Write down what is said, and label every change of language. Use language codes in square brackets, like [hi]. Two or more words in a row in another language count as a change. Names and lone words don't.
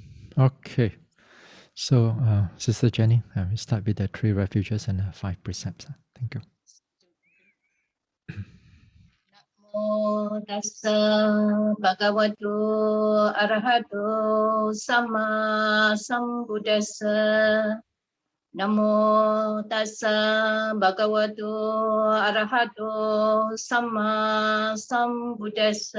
[en] Okay. So, Sister Jenny, we start with the 3 refuges and the 5 precepts. Thank you. [pi] Namo tassa bhagavato arahato sama sambuddhassa. Namo tassa bhagavato arahato sama sambuddhassa.